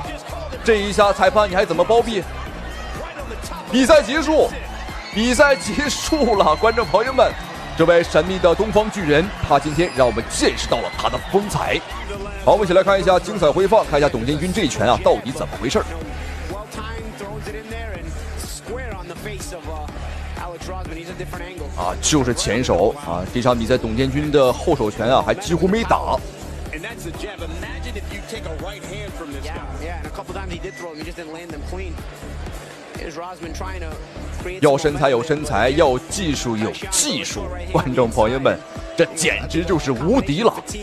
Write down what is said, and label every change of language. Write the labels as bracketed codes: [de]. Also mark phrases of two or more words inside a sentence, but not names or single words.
[zh] 這一下裁判你還怎麼包庇？比賽結束，比賽結束了，觀眾朋友們，這位神秘的東方巨人，他今天讓我們見識到了他的風采。好，我們一起來看一下精彩回放，看一下董建軍這一拳啊到底怎麼回事。啊，就是前手啊！這場比賽董建軍的後手拳啊，還幾乎沒打。要身材有身材，要技術有技術，觀眾朋友們，這簡直就是無敵了！